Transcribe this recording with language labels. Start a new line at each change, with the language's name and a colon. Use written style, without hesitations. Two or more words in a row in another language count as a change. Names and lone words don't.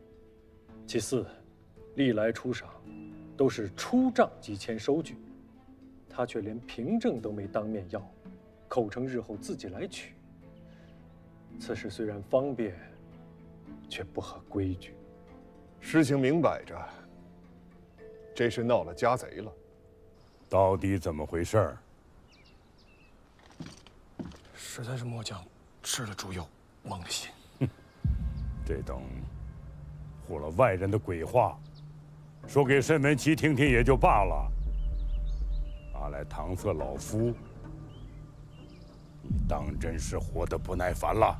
Chinese: 其四，歷來出賞，都是出賬即簽收據，他卻連憑證都沒當面要，口稱日後自己來取。此事雖然方便，卻不合規矩。事情明擺着，這是鬧了家賊了。到底怎麼回事？實在是末將吃了豬油，蒙了心。这等唬了外人的鬼話，说给沈文琪听听也就罢了，拿来搪塞老夫，你当真是活得不耐烦了？